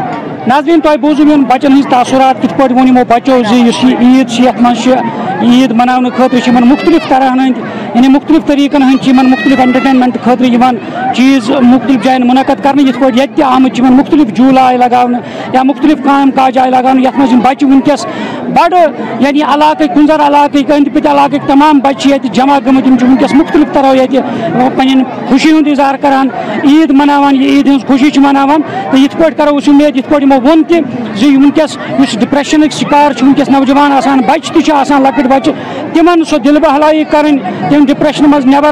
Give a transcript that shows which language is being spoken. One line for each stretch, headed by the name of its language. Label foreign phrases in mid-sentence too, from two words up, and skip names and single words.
Kashmiri: ناظریٖن تۄہہِ بوٗزوٕ یِمن بچن ہٕنٛز تاثرات کِتھ پٲٹھۍ ووٚن یِمو بچو زِ یُس یہِ عید چھِ یتھ منٛز چھِ عید مناونہٕ خٲطرٕ چھِ یِمن مختلف طرحن ہٕنٛدۍ یعنی مختلف طریٖقن ہٕنٛدۍ چھِ یِمن مختلف انٹرٹینمینٹ خٲطرٕ یِوان چیٖز مختلف جاین منعقد کرنہٕ یِتھ پٲٹھۍ ییٚتہِ تہِ آمٕتۍ چھِ یِمن مختلف جھوٗلہٕ آیہِ لگاونہٕ یا مختلف کام کاج آیہِ لگاونہٕ یتھ منٛز یِم بچہِ وٕنکیٚس بڑٕ یعنی علاقٕکۍ کُنزر علاقٕکۍ أنٛدۍ پٔکۍ علاقٕکۍ تمام بچہِ چھِ ییٚتہِ جمع گٔمٕتۍ یِم چھِ وٕنکیٚس مختلف طرحو ییٚتہِ پنٕنۍ خوشی ہُنٛد اظہار کران عید مناوان یہِ عید ہٕنٛز خوشی چھِ مناوان تہٕ یِتھ پٲٹھۍ کرو أسۍ اُمید یِتھ پٲٹھۍ یِمو ووٚن تہِ زِ وٕنکیٚس یُس ڈپریشنٕکۍ شِکار چھِ وٕنکیٚس نوجوان آسان بچہِ تہِ چھِ آسان لۄکٕٹۍ بچہِ تِمن سۄ دِلہٕ بہلٲیی کرٕنۍ تِم ڈپریشنہٕ منٛز نٮ۪بر